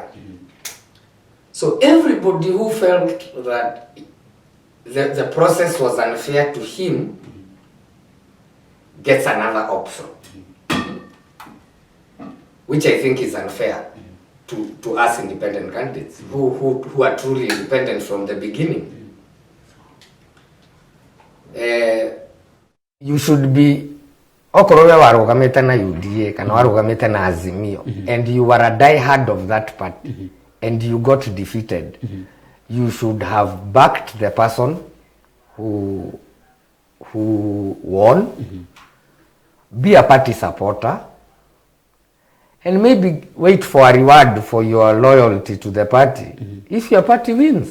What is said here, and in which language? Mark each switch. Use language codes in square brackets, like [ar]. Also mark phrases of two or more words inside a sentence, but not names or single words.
[en] So everybody who felt that the process was unfair to him gets another option, which I think is unfair to us independent candidates who are truly independent from the beginning. You should be [ki] okorowe warugamite na UDA kana warugamite na Azimio [en] and you were a die-hard of that party and you got defeated, you should have backed the person who won, be a party supporter, and maybe wait for a reward for your loyalty to the party if your party wins.